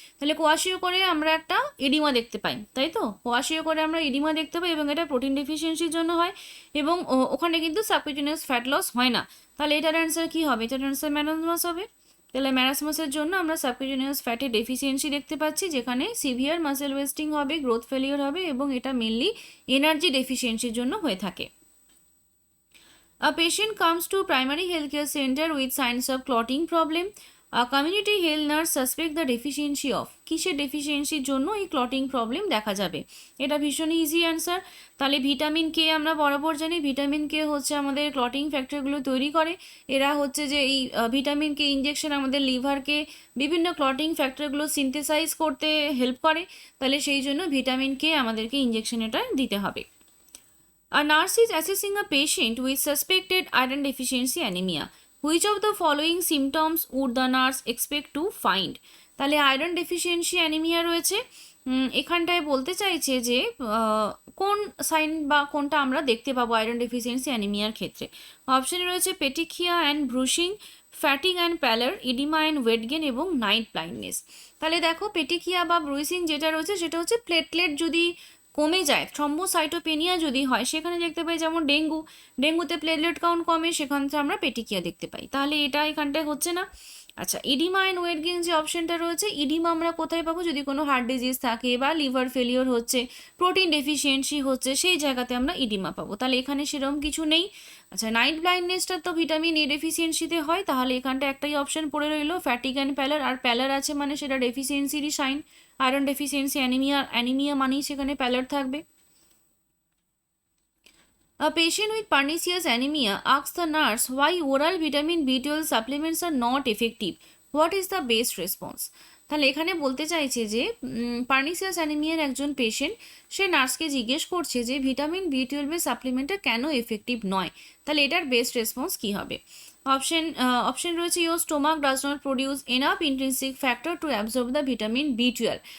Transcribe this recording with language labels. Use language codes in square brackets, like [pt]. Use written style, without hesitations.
[bn] তাহলে কোয়াশিওকরে আমরা একটা এডিমা দেখতে পাই, তাই তো? কোয়াশিওকরে আমরা এডিমা দেখতে পাই এবং এটা প্রোটিন ডেফিসিয়েন্সির জন্য হয় এবং ওখানে কিন্তু সাবকিউটেনিয়াস ফ্যাট লস হয় না। তাহলে এটার অ্যান্সার কি হবে? এটার অ্যান্সার ম্যারাসমাস হবে। তাহলে ম্যারাসমাসের জন্য আমরা সাবকিউটেনিয়াস ফ্যাটে ডেফিসিয়েন্সি দেখতে পাচ্ছি, যেখানে সিভিয়ার মাসেল ওয়েস্টিং হবে, গ্রোথ ফেলিয়ার হবে এবং এটা মেনলি এনার্জি ডেফিসিয়েন্সির জন্য হয়ে থাকে। [en] A patient comes to primary healthcare center with signs of clotting problem. A community health nurse suspect the deficiency of, [bn] কিসের ডেফিসিয়েন্সির জন্য এই ক্লটিং প্রবলেম দেখা যাবে? এটা ভীষণ ইজি অ্যান্সার। তাহলে ভিটামিন কে আমরা বরাবর জানি, ভিটামিন কে হচ্ছে আমাদের ক্লটিং ফ্যাক্টরগুলো তৈরি করে। এরা হচ্ছে যে এই ভিটামিন কে ইঞ্জেকশন আমাদের লিভারকে বিভিন্ন ক্লটিং ফ্যাক্টরগুলো সিনথেসাইজ করতে হেল্প করে। তাহলে সেই জন্য ভিটামিন কে আমাদেরকে ইঞ্জেকশন এটা দিতে হবে। [en] A nurse is assessing a patient with suspected iron deficiency anemia. Which of the following symptoms would the nurse expect to find? [bn] তাহলে আয়রন ডেফিসিয়েন্সি অ্যানিমিয়া রয়েছে। এখানটায় বলতে চাইছে যে কোন সাইন বা কোনটা আমরা দেখতে পাবো আয়রন ডেফিসিয়েন্সি অ্যানিমিয়ার ক্ষেত্রে। অপশনে রয়েছে পেটিখিয়া and ব্রুশিং, ফ্যাটিং and প্যালার, edema and weight gain এবং নাইট ব্লাইন্ডনেস। তাহলে দেখো, পেটিখিয়া বা ব্রুশিং যেটা রয়েছে সেটা হচ্ছে প্লেটলেট যদি কমে যায়, থ্রম্বোসাইটোপেনিয়া যদি হয়, সেখানে দেখতে পাই যেমন ডেঙ্গুতে প্লেটলেট কাউন্ট কমে, সেখান থেকে আমরা পেটিকিয়া দেখতে পাই। তাহলে এটা এখানটায় হচ্ছে না। আচ্ছা, ইডিমা অ্যান্ড ওয়েট গেইন যে অপশনটা রয়েছে, ইডিমা আমরা কোথায় পাবো? যদি কোনো হার্ট ডিজিজ থাকে বা লিভার ফেলিওর হচ্ছে, প্রোটিন ডেফিসিয়েন্সি হচ্ছে, সেই জায়গাতে আমরা ইডিমা পাবো। তাহলে এখানে সেরকম কিছু নেই। আচ্ছা, নাইট ব্লাইন্ডনেসটা তো ভিটামিন এ ডেফিসিয়েন্সিতে হয়, তাহলে এখানটা একটাই অপশন পড়ে রইলো, ফ্যাটিক অ্যান্ড প্যালার। আর প্যালার আছে মানে সেটা ডেফিসিয়েন্সিরই সাইন। আয়রন ডেফিসিয়েন্সি অ্যানিমিয়া মানেই সেখানে প্যালার থাকবে। [en] A patient with pernicious anemia asks the nurse why oral vitamin B12 supplements are not effective. What is the best response? [bn] তাহলে এখানে বলতে চাইছে যে পার্নিসিয়াস অ্যানিমিয়ার একজন পেশেন্ট, সে নার্সকে জিজ্ঞেস করছে যে ভিটামিন B12 সাপ্লিমেন্টটা কেন এফেক্টিভ নয়। তাহলে এটার বেস্ট রেসপন্স কী হবে? অপশন রয়েছে [en] Your stomach does not produce enough intrinsic factor to absorb the vitamin B12।